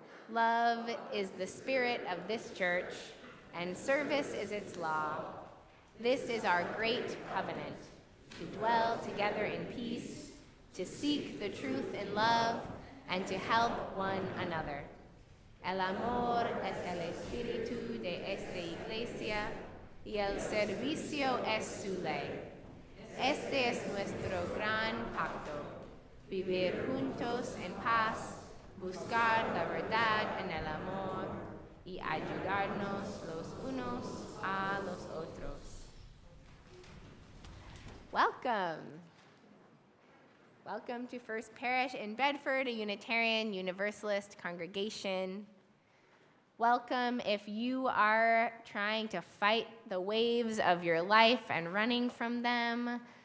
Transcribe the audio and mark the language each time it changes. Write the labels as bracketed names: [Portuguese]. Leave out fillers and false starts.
[English] Love is the spirit of this church, and service is its law. This is our great covenant, to dwell together in peace, to seek the truth in love, and to help one another. [Spanish] El amor es el espíritu de esta iglesia, y el servicio es su ley. Este es nuestro gran pacto, vivir juntos en paz, buscar la verdad en el amor y ayudarnos los unos a los otros. [English] Welcome. Welcome to First Parish in Bedford, a Unitarian Universalist congregation. Welcome if you are trying to fight the waves of your life and running from them.